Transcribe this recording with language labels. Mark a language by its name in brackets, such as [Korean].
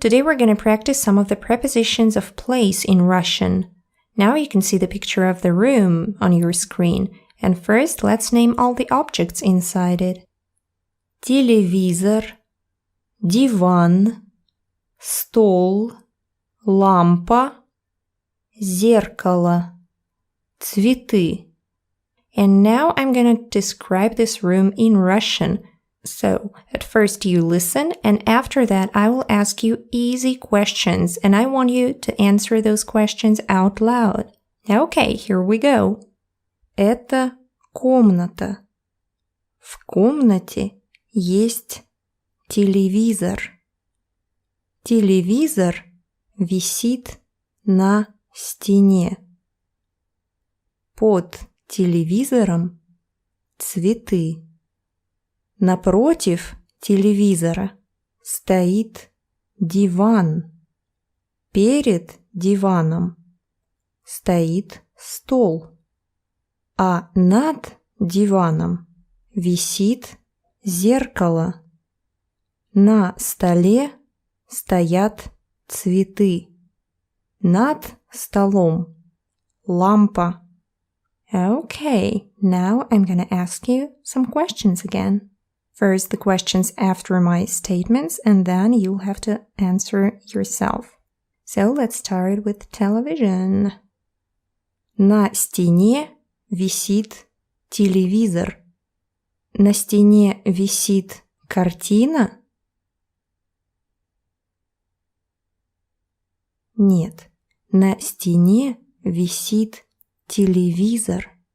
[English] Today we're going to practice some of the prepositions of place in Russian. Now you can see the picture of the room on your screen. And first, let's name all the objects inside it. [Russian] Телевизор, диван, стол, лампа, зеркало, цветы. [English] And now I'm going to describe this room in Russian. So, at first you listen, and after that I will ask you easy questions, and I want you to answer those questions out loud. Okay, here we go. [Russian] Это комната. В комнате есть телевизор. Телевизор висит на стене. Под телевизором цветы. Напротив телевизора стоит диван. Перед диваном стоит стол. А над диваном висит зеркало. На столе стоят цветы. Над столом лампа. [English] Okay, now I'm gonna ask you some questions again. First, the questions after my statements, and then you'll have to answer yourself. So let's start with television. [Russian] На стене висит телевизор. На стене висит картина? Нет, на стене висит телевизор.